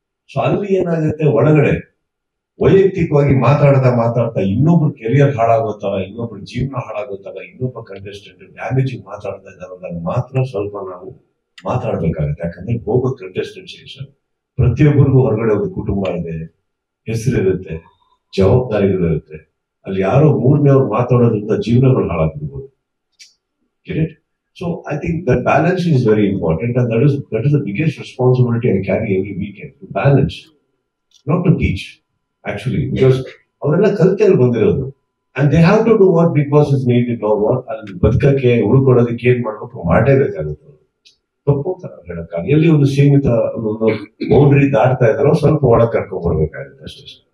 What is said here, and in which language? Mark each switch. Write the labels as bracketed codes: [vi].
[kn] So ಅಲ್ಲಿ ಏನಾಗುತ್ತೆ, ಒಳಗಡೆ ವೈಯಕ್ತಿಕವಾಗಿ ಮಾತಾಡ್ತಾ ಇನ್ನೊಬ್ರು ಕೆರಿಯರ್ ಹಾಳಾಗೋತಲ್ಲ, ಇನ್ನೊಬ್ರು ಜೀವನ ಹಾಳಾಗೋತಲ್ಲ, ಇನ್ನೊಬ್ಬ ಕಂಟೆಸ್ಟೆಂಟ್ ಡ್ಯಾಮೇಜಿಂಗ್ ಮಾತಾಡ್ತಾ ಇದ್ದಾರದಾಗ ಮಾತ್ರ ಸ್ವಲ್ಪ ನಾವು ಮಾತಾಡ್ಬೇಕಾಗುತ್ತೆ. ಯಾಕಂದ್ರೆ ಹೋಗೋ ಕಂಟೆಸ್ಟೆಂಟ್ಸ್ ಸರ್, ಪ್ರತಿಯೊಬ್ಬರಿಗೂ ಹೊರಗಡೆ ಒಂದು ಕುಟುಂಬ ಇದೆ, ಹೆಸರಿರುತ್ತೆ, ಜವಾಬ್ದಾರಿಗಳಿರುತ್ತೆ. ಅಲ್ಲಿ ಯಾರೋ ಮೂರನೇವ್ರು ಮಾತಾಡೋದ್ರಿಂದ ಜೀವನಗಳು ಹಾಳಾಗ್ಬಿಡ್ಬೋದು. [en] So I think that balance is very important, and that is the biggest responsibility I carry every weekend, to balance, not to teach actually, because [kn] ಅವರೆಲ್ಲ ಕಲ್ತಲ್ಲಿ ಬಂದಿರೋದು, [en] and they have to do what Big Boss is needed or what. [kn] ಅಲ್ಲಿ ಬದುಕಕ್ಕೆ ಉಳ್ಕೊಡೋದಕ್ಕೆ ಏನ್ ಮಾಡ್ಬೇಕು ಮಾಡಲೇಬೇಕಾಗುತ್ತೆ. ತಪ್ಪು ಹೇಳಕ್ಕ ಎಲ್ಲಿ ಒಂದು ಸೀಮಿತ ಒಂದು ಬೌಂಡ್ರಿ ದಾಟ್ತಾ ಇದ್ದಾರೋ ಸ್ವಲ್ಪ ಒಳಗೆ ಕರ್ಕೊಂಡ್ ಬರ್ಬೇಕಾಗುತ್ತೆ ಅಷ್ಟೇ.